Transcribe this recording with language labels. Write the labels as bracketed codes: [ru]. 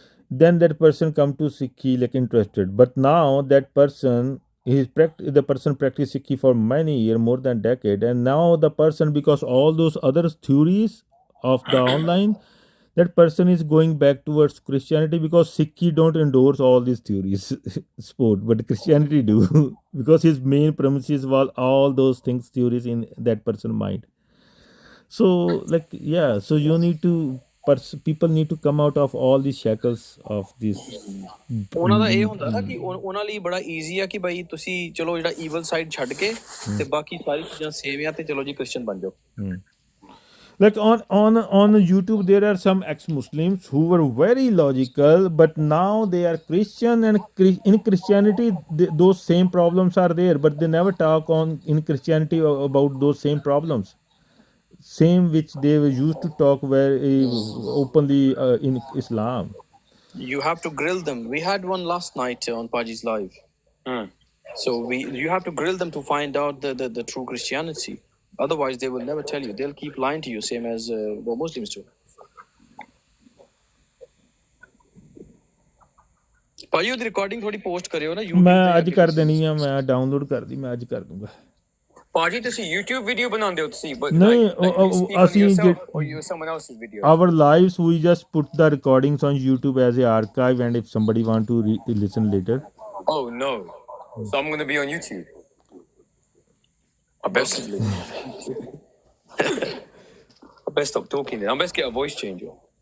[en] Then that person come to Sikhi like interested, but now that person the person practiced Sikhi for many years, more than decade, and now the person, because all those other theories of the online, that person is going back towards Christianity because Sikhi don't endorse all these theories sport, but Christianity do because his main premises was all those things theories in that person's mind. So like yeah, so you need to people need to come out of all these shackles of this. [pa] ਉਹਨਾਂ ਦਾ ਇਹ ਹੁੰਦਾ ਨਾ ਕਿ ਉਹਨਾਂ ਲਈ ਬੜਾ easy ਆ ਕਿ ਭਾਈ ਤੁਸੀਂ ਚਲੋ ਜਿਹੜਾ ਈਵਲ ਸਾਈਡ ਛੱਡ ਕੇ ਤੇ ਬਾਕੀ ਸਾਰੀ ਚੀਜ਼ਾਂ ਸੇਮ ਆ ਤੇ ਚਲੋ ਜੀ ਕ੍ਰਿਸਚੀਅਨ ਬਣ ਜਾਓ. [en] Like on YouTube, there are some ex-Muslims who were very logical, but now they are Christian, and in Christianity, those same problems are there, but they never talk in Christianity about those same problems, same which they used to talk very openly in Islam. You have to grill them. We had one last night on Paji's live. So you have to grill them to find out the true Christianity. Otherwise, they will never tell you. They'll keep lying to you, same as what Muslims do. [pa] ਭਾਜੀ ਉਹਦੀ recording ਥੋੜੀ post ਕਰਿਓ ਨਾ YouTube ਮੈਂ ਅੱਜ ਕਰ ਦੇਣੀ ਆ, ਮੈਂ ਡਾਊਨਲੋਡ ਕਰਦੀ, ਮੈਂ ਅੱਜ ਕਰ ਦੂੰਗਾ. ਭਾਜੀ ਤੁਸੀਂ YouTube ਵੀਡੀਓ ਬਣਾਉਂਦੇ ਹੋ ਤੁਸੀਂ? ਨਹੀਂ, ਅਸੀਂ [en] someone else's video. Our lives, we just put the recordings on YouTube as an archive, and if somebody want to listen later. Oh no! So I'm gonna be on YouTube. I best stop talking then. I best get a voice changer.